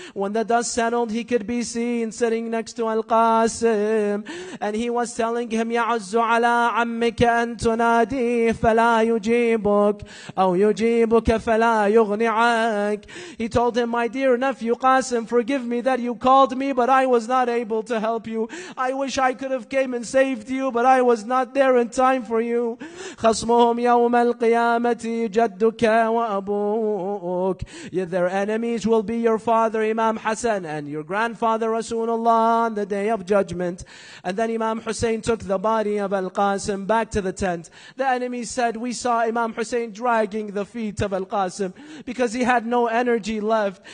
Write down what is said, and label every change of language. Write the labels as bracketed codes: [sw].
[en] When the dust settled, he could be seen sitting next to Al-Qasim, and he was telling him, [ar] يعز على عمك أن تناديه فلا يجيبك أو يجيبك فلا يغني عنك. [en] He told him, my dear dear nephew Qasim, forgive me that you called me, but I was not able to help you. I wish I could have came and saved you, but I was not there in time for you. [ar] خصمهم يوم القيامة جدك وأبوك. [en] Their enemies will be your father Imam Hassan and your grandfather Rasulullah on the day of judgment. And then Imam Hussein took the body of Al-Qasim back to the tent. The enemies said, we saw Imam Hussein dragging the feet of Al-Qasim because he had no energy left.